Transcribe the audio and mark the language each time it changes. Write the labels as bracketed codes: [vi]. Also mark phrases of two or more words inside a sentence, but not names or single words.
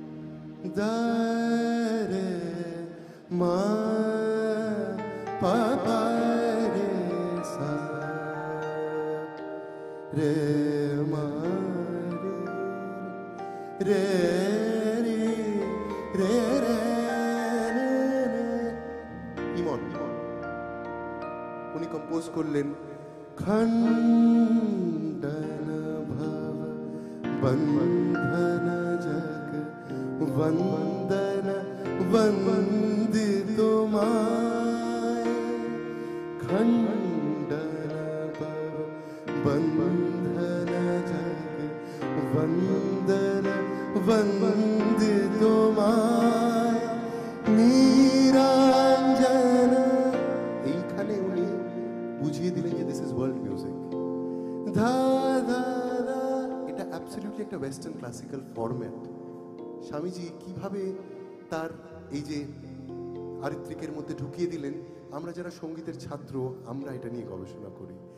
[bn] দারে মা পাপা রে সা রে মা রে রে রে রে রে। ইমন উনি কম্পোজ করলেন খণ্ডন ভা বন্ধন জগ বন্দন বন্দিত মায় খণ্ডন ভব বন্ধন জগ বন্দন বন্দিত মায় নিরঞ্জন। এইখানে উনি বুঝিয়ে দিলেন যে [en] this is world music. [bn] ধা ধা ধা, এটা অ্যাবসলিউটলি একটা [en] western classical format. [bn] স্বামীজি কিভাবে তার এই যে আরিত্রিকের মধ্যে ঢুকিয়ে দিলেন, আমরা যারা সঙ্গীতের ছাত্র আমরা এটা নিয়ে গবেষণা করি।